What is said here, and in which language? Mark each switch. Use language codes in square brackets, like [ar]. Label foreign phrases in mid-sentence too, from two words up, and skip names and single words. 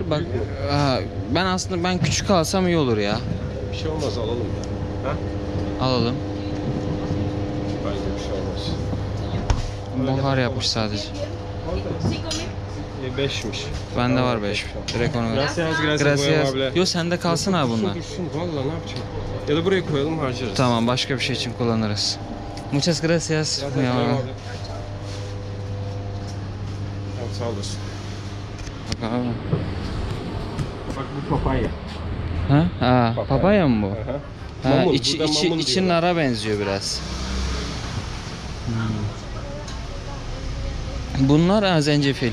[tr] Bak, ben aslında küçük alsam iyi olur ya. Bir şey olmaz, alalım ya. Ha? Alalım. Bence bir şey olmaz. Buhar yapmış sadece. 5'miş. Bende var 5. Direkt onu ver. Gracias, Gracias. Abla. Yo, sende kalsın abi bunlar. Dursun, valla ne yapacağım? Ya da buraya koyalım, harcarız. Tamam, başka bir şey için kullanırız. [es] Muchas gracias. [tr] Gracias, Ya. Tamam, sağ olasın. Bak abi. Bak bu papaya. Ha? Papaya mı bu? Aha. Ha, Mamun, içi burada mamun içi diyorlar. nara benziyor biraz. Bunlar zencefil.